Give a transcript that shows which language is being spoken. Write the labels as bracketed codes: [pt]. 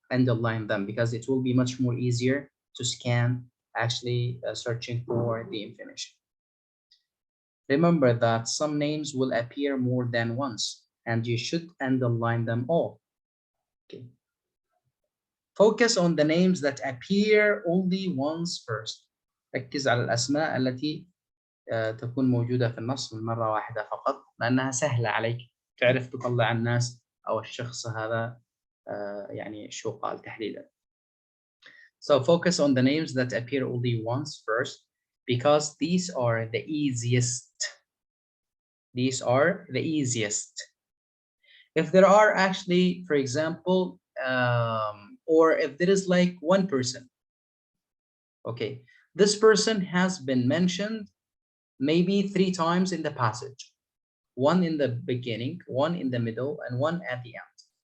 [en] Underline them because it will be much more easier to scan actually searching for the information. Remember that some names will appear more than once and you should underline them all. Okay. Focus on the names that appear only once first. [ar] ركز على الأسماء التي تكون موجودة في النص من مرة واحدة فقط لأنها سهلة عليك تعرف تطلع الناس أو الشخص هذا يعني شو قال تحديدا. [en] So focus on the names that appear only once first because these are the easiest. These are the easiest. If there are actually, for example, or if there is like one person, okay, this person has been mentioned maybe 3 times in the passage, one in the beginning, one in the middle, and one at the end.